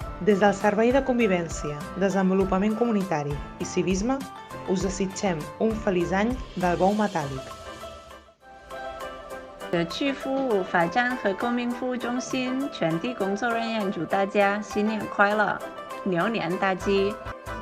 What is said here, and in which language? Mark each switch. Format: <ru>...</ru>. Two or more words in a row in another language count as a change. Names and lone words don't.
<ca>Des del Servei de Convivència, Desenvolupament Comunitari i Civisme us desitgem un feliç any del bou metàl·lic.</ca> <zh>社区服务法站和公民服务中心全体工作人员祝大家新年快乐，牛年大吉！</zh>